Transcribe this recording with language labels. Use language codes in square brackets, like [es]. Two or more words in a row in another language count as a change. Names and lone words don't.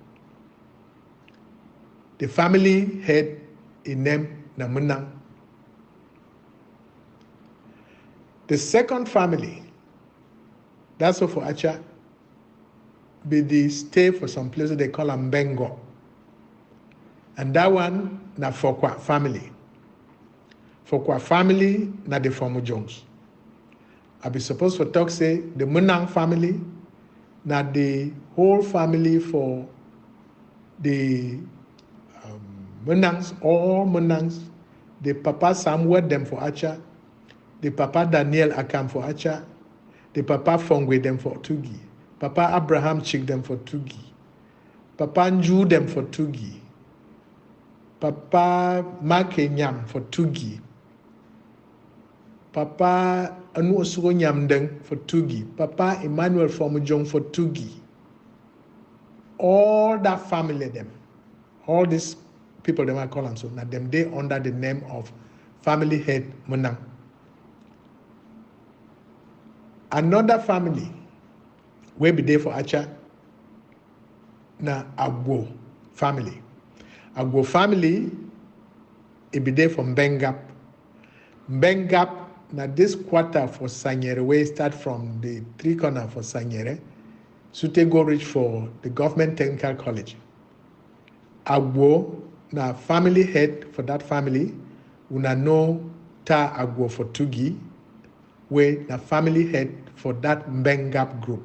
[pcm] The family head in name Namunang. The second family, that's all for Acha, be the stay for some places they call Mbengo. And that one, na Fokwa family. Fokwa family, na the Fomu Jones. I be supposed to talk say the Munang family, na the whole family for the Munangs, all Munangs, the Papa Samuel them for Acha, the Papa Daniel Akam for Acha, the Papa Fongwe them for Tugi, Papa Abraham Chik them for Tugi, Papa Nju them for Tugi, Papa Makenyam for Tugi, Papa Anu Osugo Nyamdeng for Tugi, Papa Emmanuel Formujong for Tugi. All that family them, all these people they might call them so, now them they under the name of family head Munang. Another family will be there for Acha, na Agwo family. Agwo family, it be there from Bengap. Bengap, na this quarter for Sanyere, where start from the 3 corner for Sanyere, Sute go reach for the government technical college. Agwo, na family head for that family, una know ta Agwo for Tugi, where the family head for that Mbengap group.